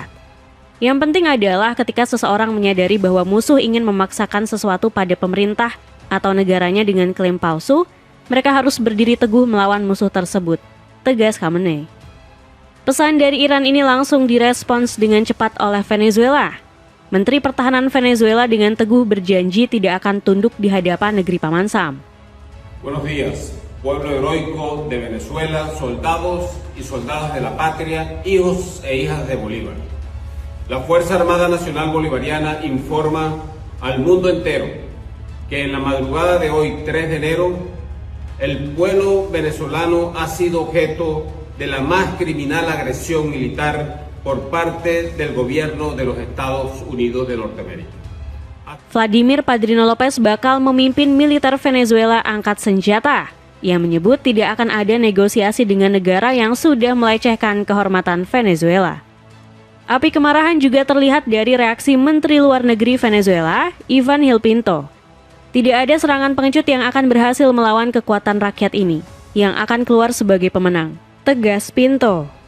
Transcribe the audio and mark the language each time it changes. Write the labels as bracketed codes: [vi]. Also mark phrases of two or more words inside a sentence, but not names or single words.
[id] Yang penting adalah ketika seseorang menyadari bahwa musuh ingin memaksakan sesuatu pada pemerintah atau negaranya dengan klaim palsu, mereka harus berdiri teguh melawan musuh tersebut, tegas Khamenei. Pesan dari Iran ini langsung direspons dengan cepat oleh Venezuela. Menteri Pertahanan Venezuela dengan teguh berjanji tidak akan tunduk di hadapan negeri Paman Sam. [es] Buenos días, pueblo heroico de Venezuela, soldados y soldadas de la patria, hijos e hijas de Bolívar. La Fuerza Armada Nacional Bolivariana informa al mundo entero que en la madrugada de hoy, 3 de enero, el pueblo venezolano ha sido objeto de la más criminal agresión militar por parte del gobierno de los Estados Unidos de Norteamérica. [id] Vladimir Padrino Lopez bakal memimpin militer Venezuela angkat senjata. Ia menyebut tidak akan ada negosiasi dengan negara yang sudah melecehkan kehormatan Venezuela. Api kemarahan juga terlihat dari reaksi Menteri Luar Negeri Venezuela, Ivan Gil Pinto. Tidak ada serangan pengecut yang akan berhasil melawan kekuatan rakyat ini, yang akan keluar sebagai pemenang, tegas Pinto.